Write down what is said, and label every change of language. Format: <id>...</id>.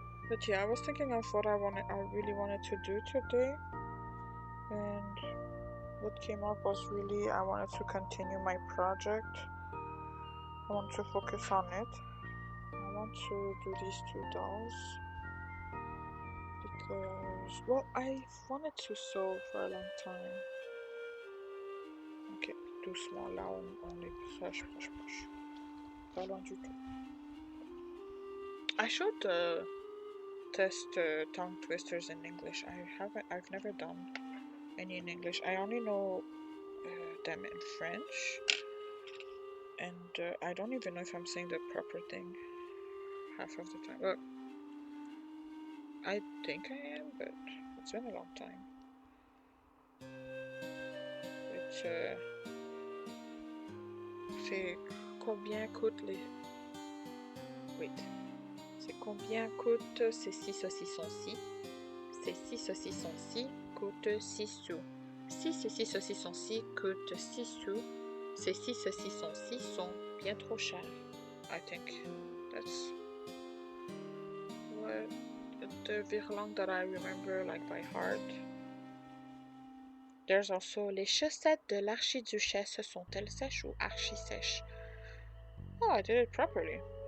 <en>But yeah, I was thinking of what I really wanted to do today, and what came up was really I wanted to continue my project. I want to focus on it. I want to do these two dolls because, well, I wanted to sew for a long time.</en> <fr>Ok, doucement là, on est proche. Pas loin du tout.</fr> <en>I should test tongue twisters in English. I've never done any in English. I only know them in French, and I don't even know if I'm saying the proper thing half of the time. Well, I think I am, but it's been a long time.</en> <fr>C'est combien coûtent les...</fr> <en>Wait.</en> <fr>C'est combien coûte ces 6 saucissons-ci? Ces 6 saucissons-ci coûtent 6 sous. Si ces 6 saucissons-ci coûtent 6 sous, ces 6 saucissons-ci sont bien trop chers.</fr> <en>I think that's what the virlang that I remember like by heart. There's also</en> <fr>les chaussettes de l'archiduchesse sont-elles sèches ou archi-sèches?</fr> <en>Oh, I did it properly.</en>